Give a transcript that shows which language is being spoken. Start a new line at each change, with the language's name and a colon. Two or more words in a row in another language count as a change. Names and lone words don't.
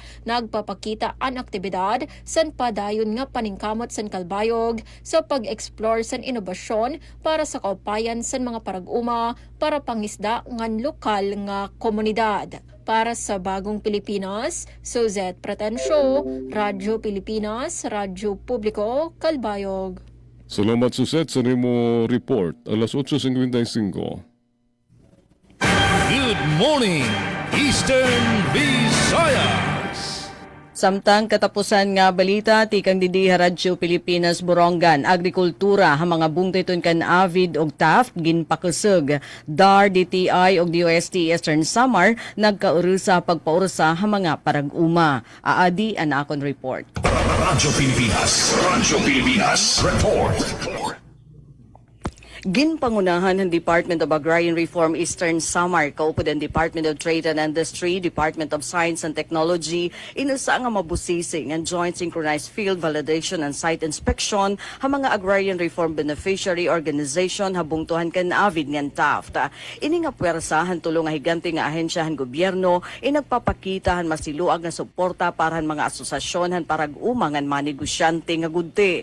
Waray: Nagpapakita ang aktibidad sa padayon nga paningkamot sa Calbayog sa pag-explore sa inobasyon para sa kaupayan sa mga parag-uma para pangisda ngan lokal nga komunidad. Para sa Bagong Pilipinas, Suzette Pretencio, Radyo Pilipinas, Radyo Publiko, Calbayog. Salamat Susette sa nimo report. Alas 8:55.
English: Good morning, Eastern Visayas.
Waray: Samtang katapusan nga balita, tikang didi Radyo Pilipinas Borongan, agrikultura, mga bungtayton kan Avid og Taft, ginpakusog. DAR, DTI og DOST Eastern Samar, nagkaurusa pagpaurusa ha mga parag-uma. Aadi ang akon report. Radyo Pilipinas, report. Ginpangunahan ng Department of Agrarian Reform Eastern Samar, kaupod ang Department of Trade and Industry, Department of Science and Technology, inusa nga mabusising ang Joint Synchronized Field Validation and Site Inspection ha mga Agrarian Reform Beneficiary Organization habungtuhan kan Avid ngan Taft. Ini nga pwersahan tulong nga higante nga ahensyahan gobyerno inagpapakitahan masiluag nga suporta para mga asosasyon han parag-uma ngan manegosyante nga gudte.